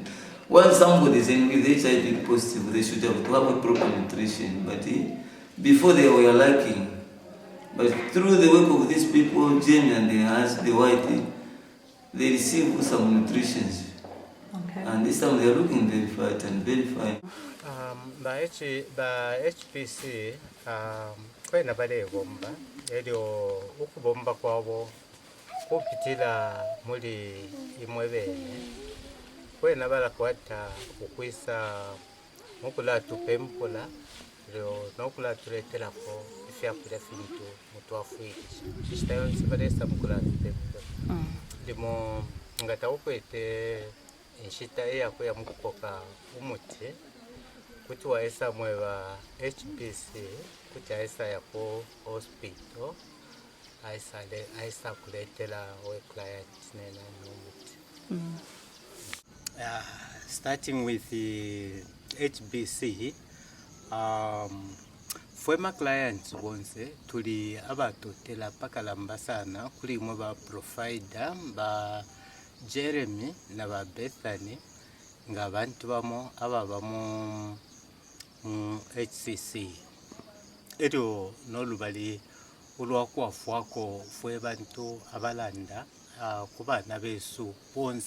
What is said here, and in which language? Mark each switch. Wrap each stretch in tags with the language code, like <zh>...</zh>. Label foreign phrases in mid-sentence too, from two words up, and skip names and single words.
<en>Once somebody is in with HIV positive, they should have to have a proper nutrition. But before they were lacking. But through the work of these people, Jane and the white, they receive some nutrition. Okay. And this time they are looking very fat and very fine.</en> <bem>Ba HPC kwena bale bomba elio ukubomba kwabo kupitila muri imwebene kwena bala kwata ukwisa mukula tupempula leo nokula tuletela ko ifya kula fintu mutwafuitisha chistayo sibalesa mukula tupempula limo ngata ukwete inshita yako ya mukukoka umuti kuti waisa mweva HPC kuti aisa yapo hospital aisa kuletela we client nena n'umuti.</bem> <en>Starting with the HBC, former clients</en> <bem>bonse tuli abatotela pakalamba sana kuli mwe ba provider ba Jeremy na ba Bethany nga abantu bamo ababa mu HCC edo nolubali ulwakwafuako fwe bantu abalanda kubana besu bonse</bem>